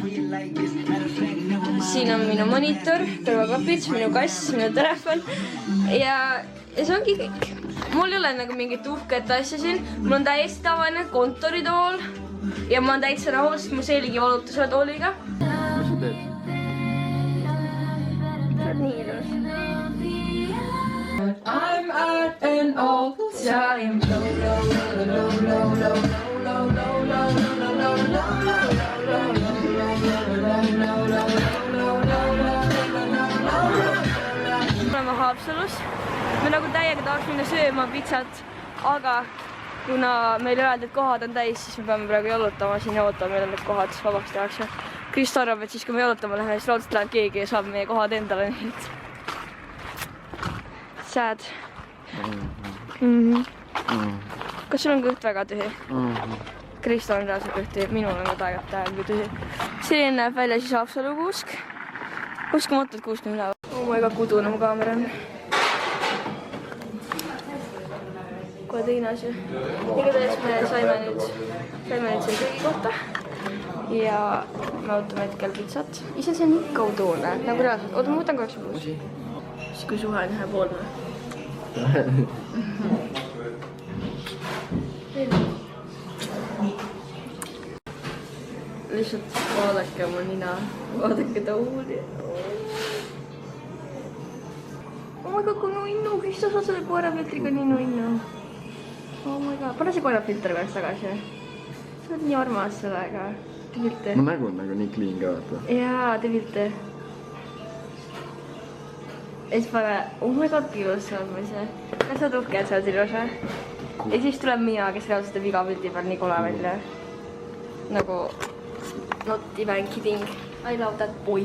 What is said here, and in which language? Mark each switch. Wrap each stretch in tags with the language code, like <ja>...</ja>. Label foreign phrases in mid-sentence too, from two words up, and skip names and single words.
<et>Siin on minu monitor, kõrvaklapid, minu kass, minu telefon ja see ongi kõik. Mul ei ole nagu mingit uhket asja siin. Mul on täiesti tavaline kontoritool ja ma olen täitsa rahul, sest mu selgi valutas selle tooliga. Mis sa teed? See on nii ilus.</et> <en>I'm at an all time</en> <et>oleme Haapsalus. Me nagu täiega tahaks minna sööma pitsat, aga kuna meile öeldi, et kohad on täis, siis me peame praegu jalutama siin ja ootama, meil on need kohad vabaks tehakse. Krist arvab, et siis kui me jalutama läheme, siis raudselt läheb keegi ja saab meie kohad endale, nii et sad. Kas sul on kõht väga tühi? Krista on reaalselt kõht tühi, minul on ka täiega tühi. Selline näeb välja siis Haapsalu kuusk. Uskumatult kuusk on üleval.</et> <en>Oh my god,</en> <et>kudune mu kaamera on. Kohe teine asi. Igatahes me saime nüüd selle kõigi kohta. Ja me ootame hetkel pitsat. Ise see on ikka udune, nagu reaalselt. Oota, ma võtan korraks pluus. Siis kui suhe on ühepoolne. Lihtsalt vaadake oma nina, vaadake tuuli.</et> <en>Oh my god,</en> <et>kui nunnu, Krista saad selle koerafiltriga nii nunnu.</et> <en>Oh my god,</en> <et>pane see koerafilter korraks tagasi. Sa oled nii armas sellega, tee pilte. Mu nägu on nagu nii clean ka, vaata. Jaa, tee pilte. Ja siis pane,</et> <en>oh my god,</en> <et>ilus see on ise. Kas sa oled uhke, et sa oled ilus või? Ja siis tuleb Miia, kes reaalselt teeb iga pildi peal nii kole välja. Nagu,</et> <en>not even kidding. I love that boy.</en>